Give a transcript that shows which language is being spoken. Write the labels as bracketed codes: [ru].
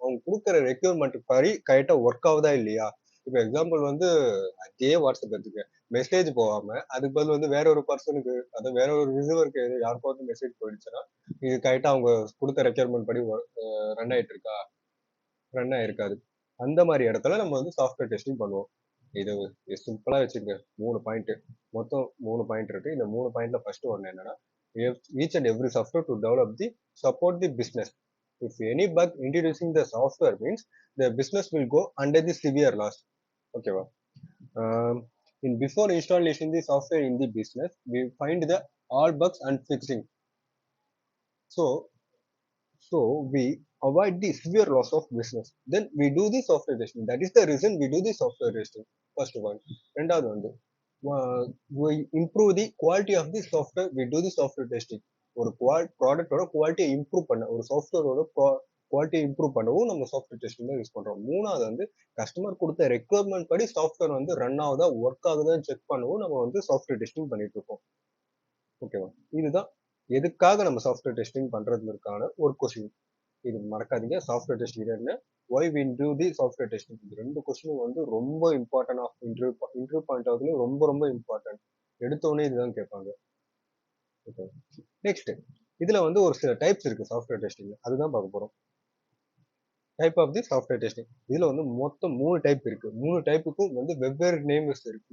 [ta] அவங்க கொடுக்குற ரெக்யர்மெண்ட் படி கரெக்டா ஒர்க் ஆகுதா இல்லையா. இப்போ எக்ஸாம்பிள் வந்து அதே வாட்ஸ்அப் எடுத்துக்க, மெசேஜ் போகாம அதுக்கு பதில் வந்து வேற ஒரு பர்சனுக்கு, அதாவது வேற ஒரு ரிசீவருக்கு யாருக்கோ வந்து மெசேஜ் போயிடுச்சுன்னா இது கரெக்டா அவங்க கொடுத்த ரெக்யர்மெண்ட் படி ரன் ஆயிட்டு இருக்கா, ரன் ஆயிருக்காது. அந்த மாதிரி இடத்துல நம்ம வந்து சாஃப்ட்வேர் டெஸ்டிங் பண்ணுவோம். இது சிம்பிளா வச்சுக்க, 3 பாயிண்ட், மொத்தம் 3 பாயிண்ட் இருக்கு. இந்த 3 பாயிண்ட்ல ஃபர்ஸ்ட் ஒன்னு என்னன்னா, [en] each and every software to develop the support the business. If any bug introducing the software means the business will go under the severe loss. Okay, in before installation the software in the business, we find the all bugs and fixing. So we avoid the severe loss of business. Then we do the software testing. That is the reason we do the software testing. First one. [ta] ரெண்டாவது வந்து [en] we improve the quality of the software. We do the software testing. [ta] ஒரு ப்ராடக்டோட குவாலிட்டியை improve பண்ண, ஒரு சாஃப்ட்வேரோட குவாலிட்டியை improve பண்ணவும் நம்ம சாஃப்ட்வேர் டெஸ்டிங் தான் யூஸ் பண்றோம். மூணாவது வந்து கஸ்டமர் கொடுத்த ரெக்யர்மெண்ட் படி சாஃப்ட்வேர் வந்து ரன் ஆகுதா ஒர்க் ஆகுதான்னு செக் பண்ணவும் நம்ம வந்து சாஃப்ட்வேர் டெஸ்டிங் பண்ணிட்டு இருக்கோம். ஓகேவா? இதுதான் எதுக்காக நம்ம சாஃப்ட்வேர் டெஸ்டிங் பண்றதுக்கான ஒரு கொஸ்டின். இது மறக்காதீங்க. சாஃப்ட்வேர் டெஸ்டிங் என்ன, [en] why we do the software testing. [ta] இது 2 கொஸ்டினும் வந்து ரொம்ப important of interview point of view ரொம்ப ரொம்ப இம்பார்ட்டன்ட். எடுத்த உடனே இதுதான் கேட்பாங்க. ஓகே. நெக்ஸ்ட் இதுல வந்து ஒரு சில டைப்ஸ் இருக்கு சாஃப்ட்வேர் டெஸ்டிங்ல. அதுதான் பார்க்க போறோம். [en] Type of the software testing. [ta] இதுல வந்து மொத்தம் 3 டைப் இருக்கு. 3 டைப்புக்கும் வந்து வெவ்வேறு நேம்ஸ் இருக்கு.